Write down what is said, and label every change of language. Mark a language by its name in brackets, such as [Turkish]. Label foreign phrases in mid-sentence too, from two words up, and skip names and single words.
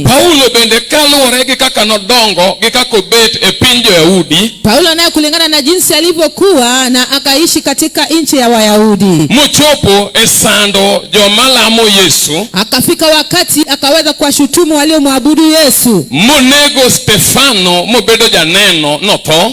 [Luo (Kenya and Tanzania)] Paulo bende kaluwore gi kaka nodongo gi kaka obet e piny Jo-Yahudi. [Swahili] Paulo naye kulingana na jinsi alivyokuwa na akaishi katika nchi ya Wayahudi. [Luo (Kenya and Tanzania)] Mochopo e sando joma lamo Yesu. [Swahili] Akafika wakati akaweza kuwashutumu waliomwabudu Yesu. [Luo (Kenya and Tanzania)] Monego Stefano mobedo janeno notho.